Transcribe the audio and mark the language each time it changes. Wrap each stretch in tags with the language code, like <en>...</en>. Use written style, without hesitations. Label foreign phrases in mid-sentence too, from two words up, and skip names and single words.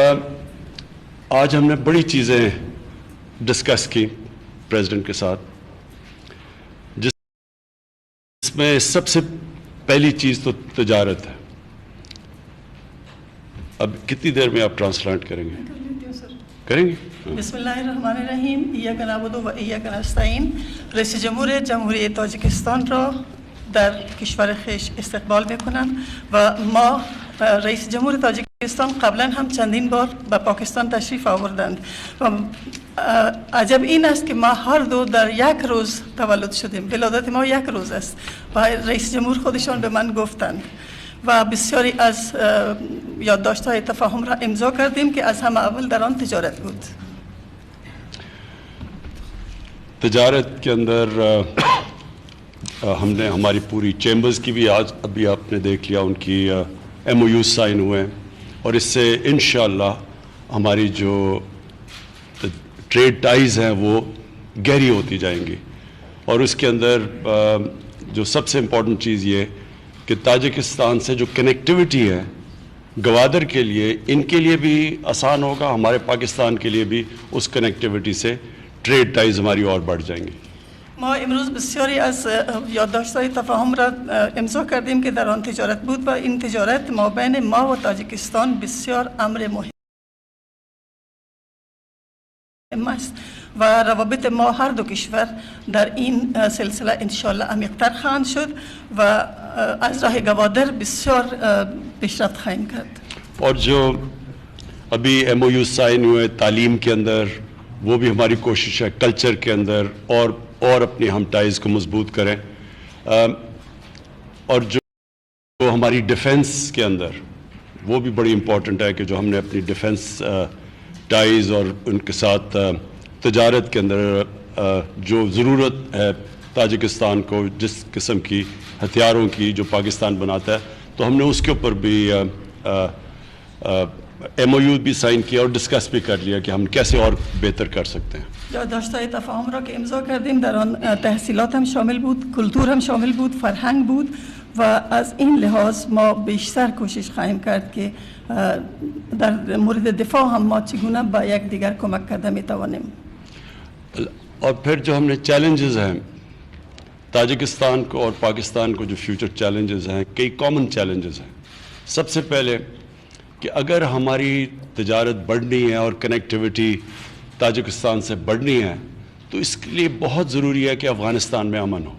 <ur>آج ہم نے بڑی چیزیں ڈسکس کی پریزیڈنٹ کے ساتھ، جس میں سب سے پہلی چیز تو تجارت ہے۔ اب کتنی دیر میں آپ ٹرانسلیٹ کریں گے؟ کریں گے؟</ur> <ar>بسم اللہ الرحمن الرحیم۔ ایاک نعبد و ایاک نستعین۔</ar> <fa>رئیس جمهور جمهوری تاجیکستان را در کشور خویش استقبال میکنم و ما رئیس جمهور تاجیکستان قبلا هم چندین بار به پاکستان تشریف آوردند و عجب این است که ما هر دو در یک روز تولد شدیم، ولادت ما یک روز است و رئیس جمهور خودشان به من گفتند و بسیاری از یادداشت‌های تفاهم را امضا کردیم که از همه اول در آن تجارت بود۔</fa> <ur>تجارت کے اندر ہم نے ہماری پوری چیمبرز کی بھی آج ابھی آپ نے دیکھ لیا، ان کی</ur> <en>MoU sign</en> <ur>ہوئے ہیں، اور اس سے انشاءاللہ ہماری جو</ur> <en>trade ties</en> <ur>ہیں وہ گہری ہوتی جائیں گی۔ اور اس کے اندر جو سب سے امپورٹنٹ چیز یہ کہ تاجکستان سے جو کنیکٹیوٹی ہے گوادر کے لیے، ان کے لیے بھی آسان ہوگا، ہمارے پاکستان کے لیے بھی اس کنیکٹیوٹی سے</ur> <en>trade ties</en> <ur>ہماری اور بڑھ جائیں گی۔</ur> <fa>ما امروز بسیاری از یادداشت‌های تفاهم را امضا کردیم که در آن تجارت بود و این تجارت ما بین ما و تاجیکستان بسیار امر مهم است و روابط ما هر دو کشور در این سلسله انشاءالله عمیق‌تر خواهند شد و از راه گوادر بسیار پیشرفت خواهیم کرد۔</fa> <ur>اور جو ابھی</ur> <en>MoU sign</en> <ur>ہوئے تعلیم کے اندر، وہ بھی ہماری کوشش ہے کلچر کے اندر اور اپنی ہم ٹائز کو مضبوط کریں، اور جو ہماری ڈیفنس کے اندر وہ بھی بڑی امپورٹنٹ ہے کہ جو ہم نے اپنی</ur> <en>defence ties</en> <ur>اور ان کے ساتھ تجارت کے اندر جو ضرورت ہے تاجکستان کو جس قسم کی ہتھیاروں کی جو پاکستان بناتا ہے، تو ہم نے اس کے اوپر بھی ایم او یو بھی سائن کیا اور ڈسکس بھی کر لیا کہ ہم کیسے اور بہتر کر سکتے ہیں۔</ur> <fa>یادداشت‌های تفاهم را که امضا کردیم در آن تحصیلات هم شامل بود، کلتور هم شامل بود، فرهنگ بود و از این لحاظ ما بیشتر کوشش خواهیم کرد که در مورد دفاع هم ما چگونه با یک دیگر کمک کرده میتوانیم۔</fa> <ur>اور پھر جو ہم نے چیلنجز ہیں تاجکستان کو اور پاکستان کو، جو</ur> <en>future challenges</en> <ur>ہیں، کئی</ur> <en>common challenges</en> <ur>ہیں۔ سب سے پہلے کہ اگر ہماری تجارت بڑھنی ہے اور کنیکٹیوٹی تاجکستان سے بڑھنی ہے تو اس کے لیے بہت ضروری ہے کہ افغانستان میں امن ہو۔</ur>